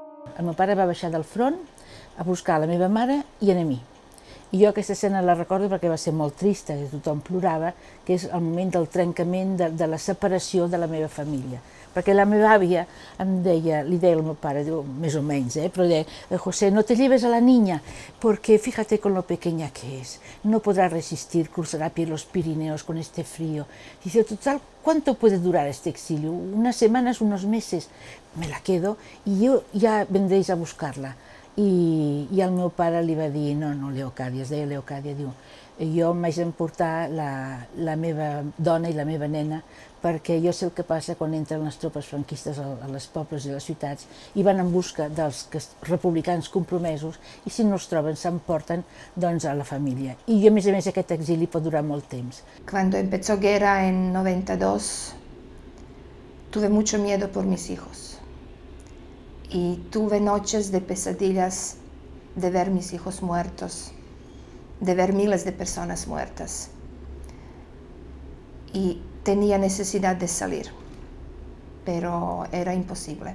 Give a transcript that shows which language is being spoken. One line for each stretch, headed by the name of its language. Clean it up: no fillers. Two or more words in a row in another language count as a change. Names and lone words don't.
Catalan: El meu pare va baixar del front a buscar la meva mare i a mi. I jo aquesta escena la recordo perquè va ser molt trista, que tothom plorava, que és el moment del trencament, de la separació de la meva família. Perquè la meva àvia em deia, li deia al meu pare, diu, més o menys, però deia,
Spanish: José, no te lleves a la niña, porque fíjate con lo pequeña que es, no podrá resistir, cruzará a pie los Pirineos con este frío. Dice, total, ¿cuánto puede durar este exilio? Unas semanas, unos meses, me la quedo y yo ya vendréis a buscarla.
Catalan: I el meu pare li va dir, no, Leocàdia, es deia Leocàdia, diu, jo m'haig d'emportar la meva dona i la meva nena perquè jo sé el que passa quan entren les tropes franquistes a les pobles i les ciutats i van en busca dels republicans compromesos i si no els troben s'emporten doncs a la família. I a més aquest exili pot durar molt temps.
Spanish: Cuando empezó guerra en 92, tuve mucho miedo por mis hijos. Y tuve noches de pesadillas de ver mis hijos muertos, de ver miles de personas muertas. Y tenía necesidad de salir, pero era imposible.